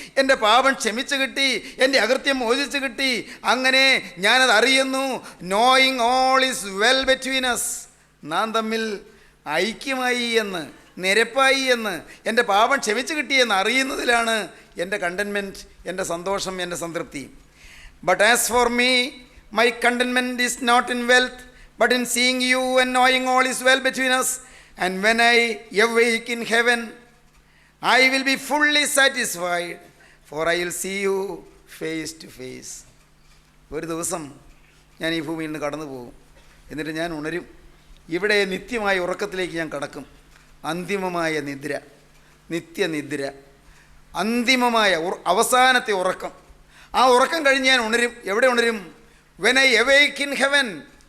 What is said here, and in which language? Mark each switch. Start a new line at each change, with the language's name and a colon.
Malayalam: എൻ്റെ പാപം ക്ഷമിച്ചു കിട്ടി. എൻ്റെ അകൃത്യം മോചിച്ചു കിട്ടി. അങ്ങനെ ഞാനത് അറിയുന്നു.
English: Knowing all is well between us.
Malayalam: നാം തമ്മിൽ ഐക്യമായി എന്ന്, നിരപ്പായി എന്ന്, എൻ്റെ പാപം ക്ഷമിച്ചു കിട്ടിയെന്ന് അറിയുന്നതിലാണ് എൻ്റെ കണ്ടൻമെൻറ്റ്, എൻ്റെ സന്തോഷം, എൻ്റെ സംതൃപ്തി.
English: But as for me, my contentment is not in wealth, but in seeing you and knowing all is well between us. And when I awake in heaven, I will be fully satisfied, for I will see you face to face.
Malayalam: ഒരു ദിവസം ഞാൻ ഈ ഭൂമിയിൽ നിന്ന് കടന്നു പോകും. എന്നിട്ട് ഞാൻ ഉണരും. ഇവിടെ നിത്യമായ ഉറക്കത്തിലേക്ക് ഞാൻ കടക്കും. അന്തിമമായ നിദ്ര, നിത്യനിദ്ര, അന്തിമമായ അവസാനത്തെ ഉറക്കം. ആ ഉറക്കം കഴിഞ്ഞ് ഞാൻ ഉണരും. എവിടെ ഉണരും?
English: When I awake in heaven.